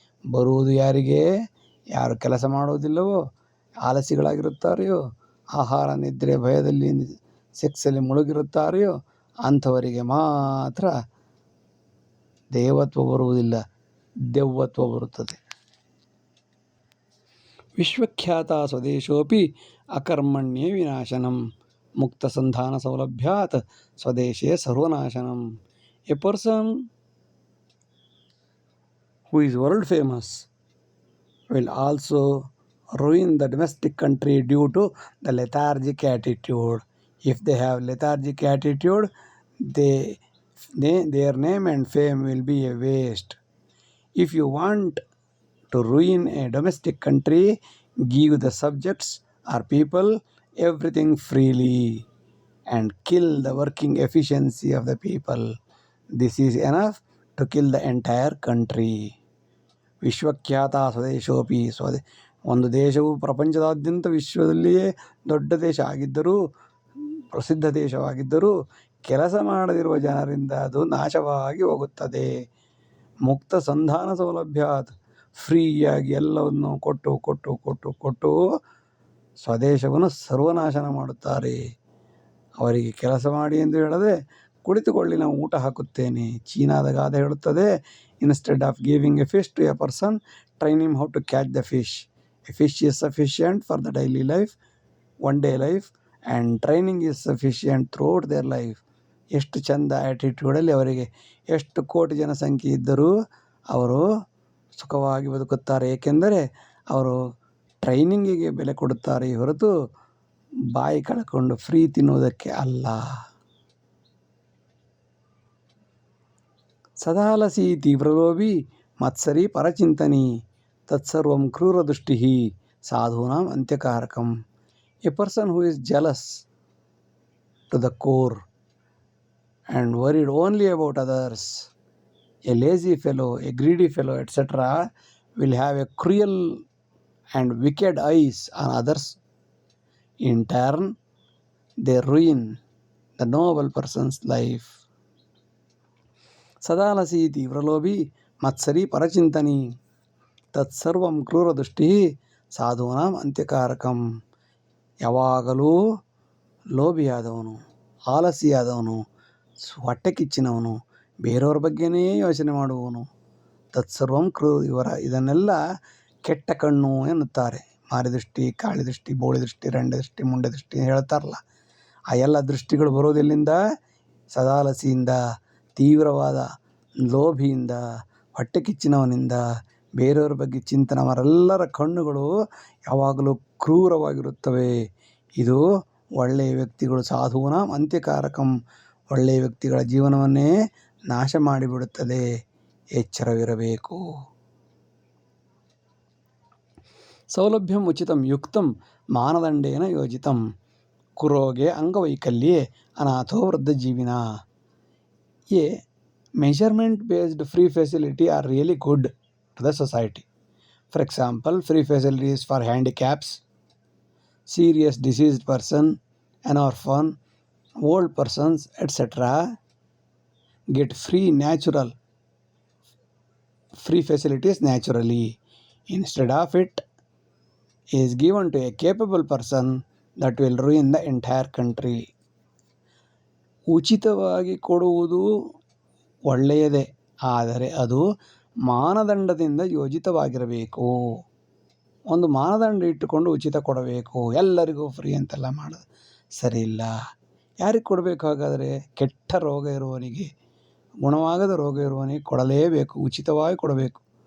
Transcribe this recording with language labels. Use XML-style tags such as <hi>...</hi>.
<kn>ಬರುವುದು ಯಾರಿಗೆ? ಯಾರು ಕೆಲಸ ಮಾಡುವುದಿಲ್ಲವೋ, ಆಲಸಿಗಳಾಗಿರುತ್ತಾರೆಯೋ, ಆಹಾರ ನಿದ್ರೆ ಭಯದಲ್ಲಿ ಸೆಕ್ಸಲ್ಲಿ ಮುಳುಗಿರುತ್ತಾರೆಯೋ ಅಂಥವರಿಗೆ ಮಾತ್ರ ದೇವತ್ವ ಬರುವುದಿಲ್ಲ, ದೆವ್ವತ್ವ ಬರುತ್ತದೆ.</kn> <sa>ವಿಶ್ವಖ್ಯಾತ ಸ್ವದೇಶೋಪಿ ಅಕರ್ಮಣ್ಯೇ ವಿನಾಶನಂ ಮುಕ್ತ ಸಂಧಾನ ಸೌಲಭ್ಯಾತ್ ಸ್ವದೇಶೇ ಸರ್ವನಾಶನಂ.</sa> <en>A person who is world famous will also ruin the domestic country due to the lethargic attitude. If they have lethargic attitude, their name and fame will be a waste. If you want to ruin a domestic country, give the subjects or people everything freely and kill the working efficiency of the people. This is enough to kill the entire country.</en> <sa>ವಿಶ್ವಖ್ಯಾತ ಸ್ವದೇಶೋಪಿ,</sa> <kn>ಒಂದು ದೇಶವು ಪ್ರಪಂಚದಾದ್ಯಂತ ವಿಶ್ವದಲ್ಲಿಯೇ ದೊಡ್ಡ ದೇಶ ಆಗಿದ್ದರೂ, ಪ್ರಸಿದ್ಧ ದೇಶವಾಗಿದ್ದರೂ, ಕೆಲಸ ಮಾಡದಿರುವ ಜನರಿಂದ ಅದು ನಾಶವಾಗಿ ಹೋಗುತ್ತದೆ.</kn> <sa>ಮುಕ್ತ ಸಂಧಾನ ಸೌಲಭ್ಯಾತ್,</sa> <kn>ಫ್ರೀಯಾಗಿ ಎಲ್ಲವನ್ನು ಕೊಟ್ಟು ಸ್ವದೇಶವನ್ನು ಸರ್ವನಾಶನ ಮಾಡುತ್ತಾರೆ. ಅವರಿಗೆ ಕೆಲಸ ಮಾಡಿ ಎಂದು ಹೇಳದೆ, ಕುಳಿತುಕೊಳ್ಳಿ ನಾವು ಊಟ ಹಾಕುತ್ತೇನೆ. ಚೀನಾದ ಗಾದೆ ಹೇಳುತ್ತದೆ,</kn> <en>Instead of giving a fish to a person, train him how to catch the fish. A fish is sufficient for the daily life, one day life, and training is sufficient throughout their life.</en> <kn>ಎಷ್ಟು ಚಂದ ಆ್ಯಟಿಟ್ಯೂಡಲ್ಲಿ ಅವರಿಗೆ ಎಷ್ಟು ಕೋಟಿ ಜನಸಂಖ್ಯೆ ಇದ್ದರೂ ಅವರು ಸುಖವಾಗಿ ಬದುಕುತ್ತಾರೆ. ಏಕೆಂದರೆ ಅವರು ಟ್ರೈನಿಂಗಿಗೆ ಬೆಲೆ ಕೊಡುತ್ತಾರೆ ಹೊರತು ಬಾಯಿ ಕಳ್ಕೊಂಡು ಫ್ರೀ ತಿನ್ನುವುದಕ್ಕೆ ಅಲ್ಲ.</kn> <sa>ಸದಾಲಸಿ ತೀವ್ರಲೋಭಿ ಮತ್ಸರಿ ಪರಚಿಂತನಿ ತತ್ಸರ್ವಂ ಕ್ರೂರದೃಷ್ಟಿ ಸಾಧೂನಾಂ ಅಂತ್ಯಕಾರಕಂ.</sa> <en>A person who is jealous to the core and worried only about others, a lazy fellow, a greedy fellow, etc., will have a cruel and wicked eyes on others. In turn, they ruin the noble person's life.</en> <sa>ಸದಾಲಸಿ ತೀವ್ರಲೋಭಿ ಮತ್ಸರಿ ಪರಚಿಂತನಿ ತತ್ಸರ್ವಂ ಕ್ರೂರದೃಷ್ಟಿ ಸಾಧೂನಾಂ ಅಂತ್ಯಕಾರಕಂ.</sa> <kn>ಯಾವಾಗಲೂ ಲೋಭಿಯಾದವನು, ಆಲಸಿಯಾದವನು, ಹೊಟ್ಟೆ ಕಿಚ್ಚಿನವನು, ಬೇರೆಯವ್ರ ಬಗ್ಗೆನೇ ಯೋಚನೆ ಮಾಡುವವನು, ತತ್ಸರ್ವಂ ಇದನ್ನೆಲ್ಲ ಕೆಟ್ಟ ಕಣ್ಣು ಎನ್ನುತ್ತಾರೆ. ಮಾರಿದೃಷ್ಟಿ, ಕಾಳಿದೃಷ್ಟಿ, ಬೋಳಿದೃಷ್ಟಿ, ರಂಡದೃಷ್ಟಿ, ಮುಂಡೆದೃಷ್ಟಿ ಹೇಳ್ತಾರಲ್ಲ, ಆ ಎಲ್ಲ ದೃಷ್ಟಿಗಳು ಬರೋದೆಲ್ಲಿಂದ? ಸದಾಲಸಿಯಿಂದ, ತೀವ್ರವಾದ ಲೋಭಿಯಿಂದ, ಹೊಟ್ಟೆ ಕಿಚ್ಚಿನವನಿಂದ, ಬೇರೆಯವ್ರ ಬಗ್ಗೆ ಚಿಂತನೆ. ಅವರೆಲ್ಲರ ಕಣ್ಣುಗಳು ಯಾವಾಗಲೂ ಕ್ರೂರವಾಗಿರುತ್ತವೆ. ಇದು ಒಳ್ಳೆಯ ವ್ಯಕ್ತಿಗಳು</kn> <sa>ಸಾಧೂನಾಂ ಅಂತ್ಯಕಾರಕಂ,</sa> <kn>ಒಳ್ಳೆಯ ವ್ಯಕ್ತಿಗಳ ಜೀವನವನ್ನೇ ನಾಶ ಮಾಡಿಬಿಡುತ್ತದೆ. ಎಚ್ಚರವಿರಬೇಕು.</kn> <sa>ಸೌಲಭ್ಯಂ ಉಚಿತಂ ಯುಕ್ತಂ ಮಾನದಂಡೇನ ಯೋಜಿತಂ ಕುರೋಗೆ ಅಂಗವೈಕಲ್ಯೆ ಅನಾಥೋ ವೃದ್ಧಜೀವಿನ.</sa> <en>A measurement based free facility are really good to the society. For example, free facilities for handicaps, serious diseased person, an orphan, old persons, etc. get free facilities naturally. Instead of it is given to a capable person that will ruin the entire country.</en> <kn>ಉಚಿತವಾಗಿ ಕೊಡುವುದು ಒಳ್ಳೆಯದೇ, ಆದರೆ ಅದು ಮಾನದಂಡದಿಂದ ಯೋಜಿತವಾಗಿರಬೇಕು. ಒಂದು ಮಾನದಂಡ ಇಟ್ಟುಕೊಂಡು ಉಚಿತ ಕೊಡಬೇಕು, ಎಲ್ಲರಿಗೂ ಫ್ರೀ ಅಂತೆಲ್ಲ ಮಾಡೋದು ಸರಿ ಇಲ್ಲ. ಯಾರಿಗೆ ಕೊಡಬೇಕು ಹಾಗಾದರೆ? ಕೆಟ್ಟ ರೋಗ ಇರುವವನಿಗೆ, ಗುಣವಾಗದ ರೋಗ ಇರುವವನಿಗೆ ಕೊಡಲೇಬೇಕು, ಉಚಿತವಾಗಿ ಕೊಡಬೇಕು.</kn>